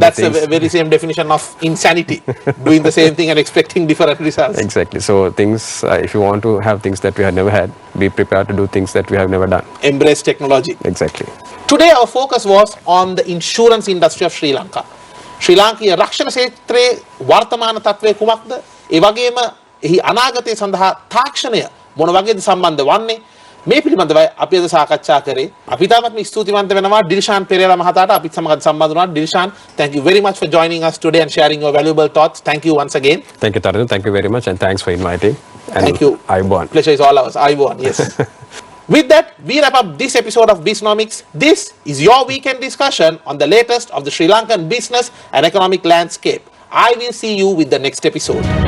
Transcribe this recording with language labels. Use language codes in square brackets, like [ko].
[en] that's the things, a very same definition of insanity, doing the same thing and expecting different results. Exactly. So things, if you want to have things that we have never had, be prepared to do things that we have never done. Embrace technology. Exactly. Today our focus was on the insurance industry of Sri Lanka. [si] ශ්‍රී ලාංකීය රක්ෂණ ක්ෂේත්‍රයේ වර්තමාන තත්ත්වය කුමක්ද? ඒ වගේම එහි අනාගතය සඳහා තාක්ෂණය මොන වගේද සම්බන්ධ වන්නේ? මේ පිළිබඳවයි අපි අද සාකච්ඡා කරේ. අපි තාමත් ස්තුතිවන්ත වෙනවා ඩිල්ෂාන් පෙරේරා මහතාට අපිත් සමග සම්බන්ධ වුණා. [en] Dilshan, thank you very much for joining us today and sharing your valuable thoughts. Thank you once again. Thank you, Tarun. Thank you very much, and thanks for inviting. And Thank you. [si] Ayubowan. [en] Pleasure is all ours. Ayubowan, yes. With that, we wrap up this episode of Bisnomics. This is your weekend discussion on the latest of the Sri Lankan business and economic landscape. I will see you with the next episode.